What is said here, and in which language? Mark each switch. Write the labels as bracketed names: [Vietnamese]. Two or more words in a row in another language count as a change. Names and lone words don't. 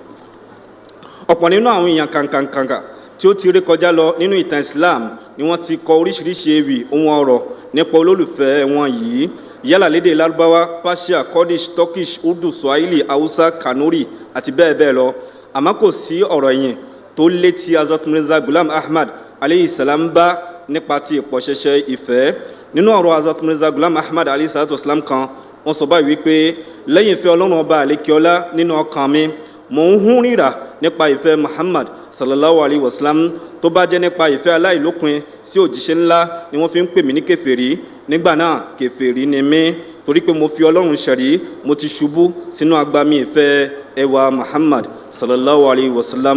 [Yoruba] Ọ̀pọ̀ nínú àwọn èèyàn kàǹkàǹkàǹkà tí ó ti rí kọjá lọ nínú ìtàn Islam ni wọ́n ti kọ oríṣiríṣi ewì ohun ọ̀rọ̀ nípa olólùfẹ́ wọn yìí, yálà lédè Lárúbáwá, Persia, Kurdish, Turkish, Urdu, Swahili, Hausa, Kanuri àti bẹ́ẹ̀ bẹ́ẹ̀ lọ. Àmọ́ kò sí ọ̀rọ̀ yìí tó létí Hazrat Mirza Ghulam Ahmad [Arabic] عليه السلام [Yoruba] bá nípa ti ìpọ̀ṣẹ̀ṣẹ̀ ìfẹ́. Nínú ọ̀rọ̀ Hazrat Mirza Ghulam Ahmad [Arabic] عليه الصلاة والسلام [Yoruba] kan, wọ́n sọ báyìí wípé lẹ́yìn ìfẹ́ Ọlọ́run ọba àlékiọlá nínú ọkàn mi, mò ń hún rírà nípa ìfẹ́ Muhammad [Arabic] صلى الله عليه وسلم. [Yoruba] Tó bá jẹ́ nípa ìfẹ́ aláìlópin sí òjíṣẹ́ ńlá ni wọ́n fi ń pè mí ní kèfèrí, nígbà náà kèfèrí ni mí, torí pé mo fi Ọlọ́run ṣẹ̀rí, mo ti ṣubú sínú agbami ìfẹ́ ẹwà Muhammad [Arabic] صلى الله عليه وسلم.